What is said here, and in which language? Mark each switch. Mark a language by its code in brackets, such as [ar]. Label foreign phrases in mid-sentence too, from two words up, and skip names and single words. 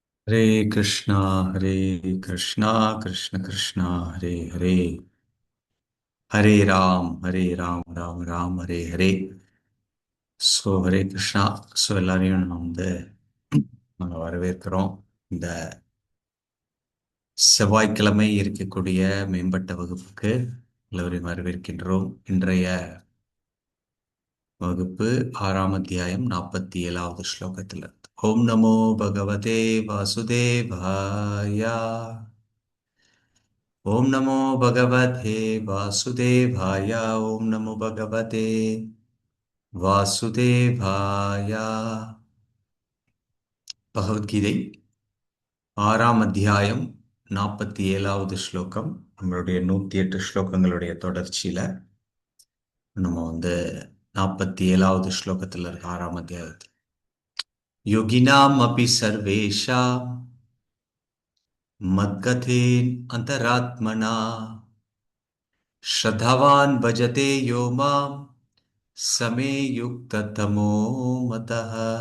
[sa] हरे कृष्णा हरे कृष्णा कृष्ण कृष्णा हरे हरे हरे राम राम राम हरे हरे. हरे कृष्णा. [ta] எல்லாரையும் நம்ம நாங்கள் வரவேற்கிறோம். இந்த செவ்வாய்க்கிழமை இருக்கக்கூடிய மேம்பட்ட வகுப்புக்கு எல்லோரையும் வரவேற்கின்றோம். இன்றைய வகுப்பு 6ஆம் அத்தியாயம் 47வது ஸ்லோகத்தில் [sa] ओम् नमो भगवते वासुदेवाय. ओम नमो भगवते वासुदेवाय. ओम नमो भगवते वासुदेवाय. [ta] பகவத்கீதை 6ஆம் அத்தியாயம் 47வது ஸ்லோகம். நம்மளுடைய 108 ஸ்லோகங்களுடைய தொடர்ச்சியில நம்ம 47வது ஸ்லோகத்தில் இருக்க 6ஆம் அத்தியாயத்தில் [sa] योगिनाम् अपि सर्वेषां मद्गतेन अन्तरात्मना श्रद्धावान् भजते यो मां समे युक्ततमो मतः.